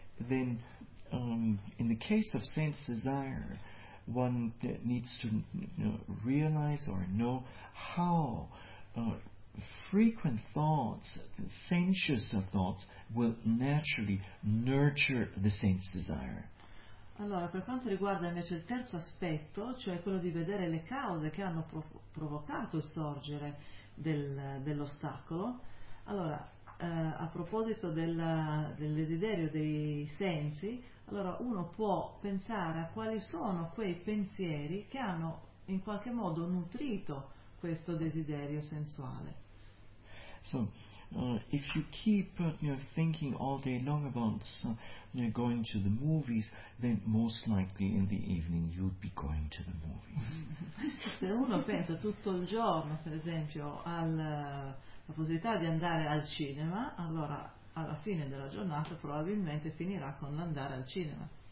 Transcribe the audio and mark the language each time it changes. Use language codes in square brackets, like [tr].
[en] then in the case of sense desire, one needs to realize or know how frequent thoughts, sensuous thoughts, will naturally nurture the sense desire. [it] Allora, per quanto riguarda invece il terzo aspetto, cioè quello di vedere le cause che hanno provocato il sorgere dell'ostacolo, allora, a proposito del desiderio dei sensi, allora uno può pensare a quali sono quei pensieri che hanno in qualche modo nutrito questo desiderio sensuale. [en] So, if you keep thinking all day long about going to the movies, then most likely in the evening you'd be going to the movies. [it] Se uno pensa tutto il giorno, per esempio, alla possibilità di andare al cinema, allora alla fine della giornata probabilmente finirà con l'andare al cinema.